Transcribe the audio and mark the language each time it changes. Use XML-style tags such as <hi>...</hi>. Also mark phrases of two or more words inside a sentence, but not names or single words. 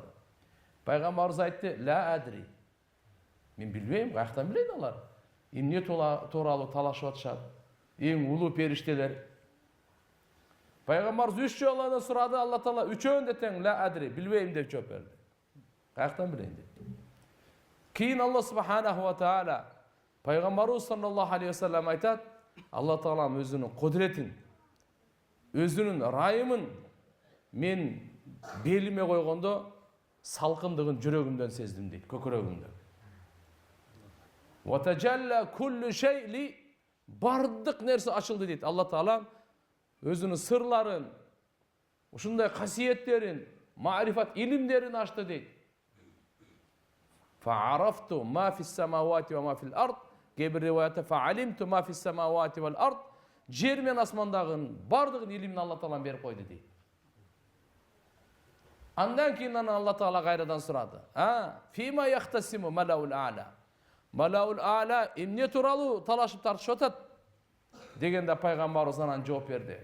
<ky>Пайгамбарыбыз айтты,</ky> <ar>لا أدري.</ar> <ky>Мен билбейм, каяктан билейин алар? Эмне тууралуу талашып атышат? Эң улуу периштелер. Пайгамбарыбыз 3 жолу сурады, Алла Таала үчөөнү да тең</ky> <ar>لا أدري,</ar> <ky>билбейм деп жооп берди. Каяктан билейин деп. Кийин</ky> <ar>الله سبحانه وتعالى</ar> <ky>пайгамбарыбыз</ky> <ar>صلى الله عليه وسلم</ar> <ky>айтат, Алла Таала өзүнүн кудретин, өзүнүн райымын мен белиме койгондо салкындыгын жүрөгүмдөн сездим дейт, көкүрөгүмдөн.</ky> <ar>وتجلى كل شيء,</ar> <ky>бардык нерсе ачылды дейт. Алла Таала өзүнүн сырларын, ушундай касиеттерин, маарифат илимдерин ачты дейт.</ky> <ar>فعرفت ما في السماوات وما في الأرض.</ar> <ky>Кээ-бир риваятта</ky> <ar>فعلمت ما في السماوات والأرض.</ar> <ky>Жер мен асмандагын бардыгын илимин Алла Таалам берип койду дейт. Андан кийин Алла Таала кайрадан сурады.</ky> <ar>فيم يختصم الملأ الأعلى. الملأ الأعلى</ar> <ky>эмне тууралуу талашып тартышып атат? Дегенде пайгамбарыбыз анан жооп берди.</ky>